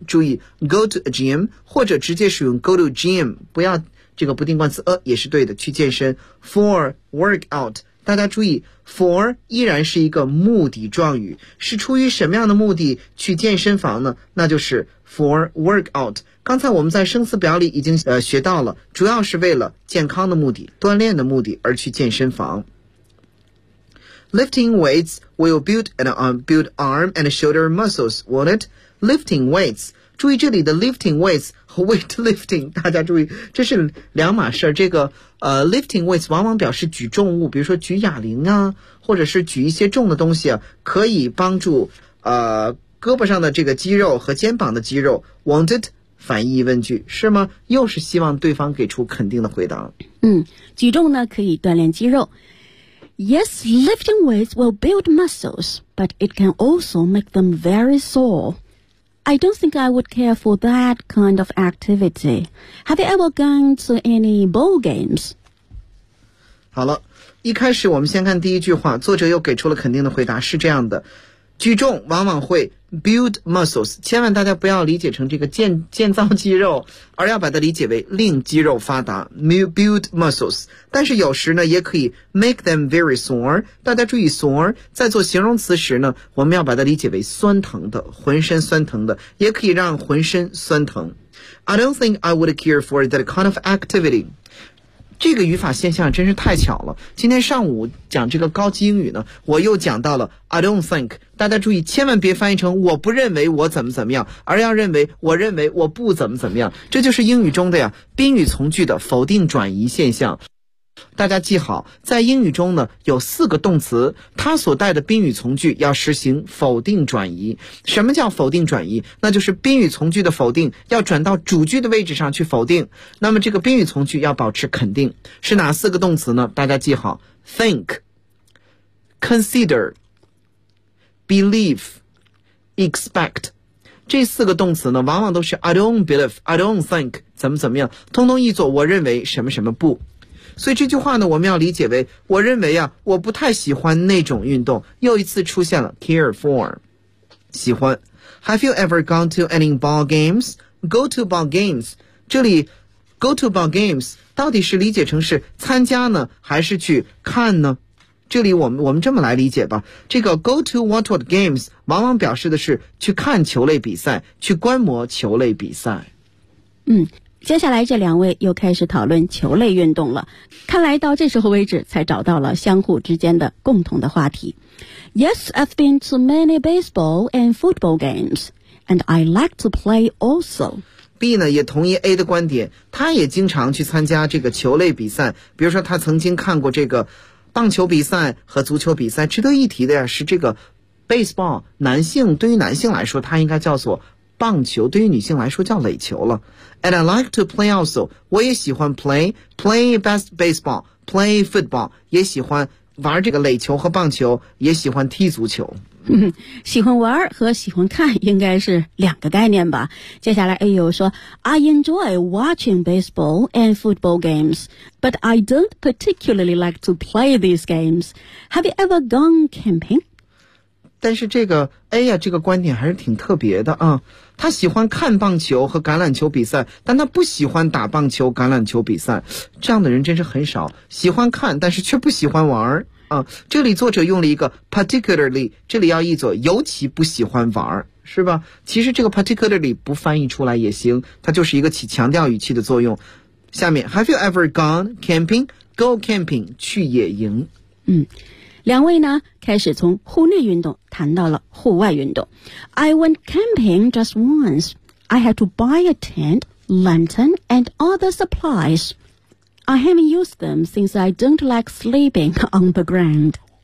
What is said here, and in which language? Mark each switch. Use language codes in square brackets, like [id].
[zh] 注意 [en] go to a gym [zh] 或者直接使用 [en] go to gym， [zh] 不要这个不定冠词也是对的，去健身 [en] for workout， [zh] 大家注意 for 依然是一个目的状语，是出于什么样的目的去健身房呢？那就是 [en] for workout。 [zh] 刚才我们在生词表里已经学到了，主要是为了健康的目的，锻炼的目的而去健身房。 [en] Lifting weights will build and build arm and shoulder muscles, won't it? Lifting weights， [zh] 注意这里的 lifting weights 和 weight lifting， 大家注意这是两码事。这个lifting weights 往往表示举重物，比如说举哑铃啊，或者是举一些重的东西啊，可以帮助胳膊上的这个肌肉和肩膀的肌肉。 [en] Won't it？ [zh] 反义问句是吗？又是希望对方给出肯定的回答。嗯，举重呢可以锻炼肌肉。 [en] Yes, lifting weights will build muscles, but it can also make them very soreI don't think I would care for that kind of activity. Have you ever gone to any ball games? [zh] 好了，一开始我们先看第一句话，作者又给出了肯定的回答，是这样的，举重往往会 [en] build muscles， [zh] 千万大家不要理解成这个建造肌肉，而要把它理解为令肌肉发达， build muscles。但是有时呢也可以 [en] make them very sore， [zh] 大家注意 sore 在做形容词时呢，我们要把它理解为酸疼的，浑身酸疼的，也可以让浑身酸疼。 [en] I don't think I would care for that kind of activity。 [zh] 这个语法现象真是太巧了，今天上午讲这个高级英语呢，我又讲到了 [en] I don't think， [zh] 大家注意千万别翻译成我不认为我怎么怎么样，而要认为我认为我不怎么怎么样，这就是英语中的呀宾语从句的否定转移现象。大家记好，在英语中呢有四个动词，它所带的宾语从句要实行否定转移。什么叫否定转移？那就是宾语从句的否定要转到主句的位置上去否定，那么这个宾语从句要保持肯定。是哪四个动词呢？大家记好， think, consider, believe, expect。这四个动词呢往往都是 [en] I don't believe, I don't think, [zh] 怎么怎么样，通通译作我认为什么什么不。所以这句话呢我们要理解为，我认为啊我不太喜欢那种运动，又一次出现了 care for, 喜欢。 [en] Have you ever gone to any ball games? Go to ball games, [zh] 这里 go to ball games 到底是理解成是参加呢还是去看呢？这里我们这么来理解吧，这个 [en] go to watch what games [zh] 往往表示的是去看球类比赛，去观摩球类比赛。嗯，接下来这两位又开始讨论球类运动了，看来到这时候为止才找到了相互之间的共同的话题。 [en] Yes, I've been to many baseball and football games, and I like to play also. [zh] B 呢也同意 A 的观点，他也经常去参加这个球类比赛，比如说他曾经看过这个棒球比赛和足球比赛。值得一提的呀是这个 baseball, 男性，对于男性来说它应该叫做棒球，对于女性来说叫垒球了。 [en] And I like to play also, [zh] 我也喜欢 [en] play best baseball, play football, [zh] 也喜欢玩这个垒球和棒球，也喜欢踢足球。喜欢玩和喜欢看应该是两个概念吧。接下来 A 又说 [en] I enjoy watching baseball and football games, but I don't particularly like to play these games. Have you ever gone camping? [zh] 但是这个 A 呀，这个观点还是挺特别的啊。他喜欢看棒球和橄榄球比赛，但他不喜欢打棒球橄榄球比赛，这样的人真是很少，喜欢看但是却不喜欢玩啊，这里作者用了一个 particularly, 这里要译作尤其不喜欢玩，是吧？其实这个 particularly 不翻译出来也行，它就是一个起强调语气的作用。 [en] 下面 Have you ever gone camping? Go camping, [zh] 去野营。嗯，两位呢开始从户内运动谈到了户外运动。 [en] I went camping just once. I had to buy a tent, lantern and other supplies. I haven't used them since I don't like sleeping on the ground.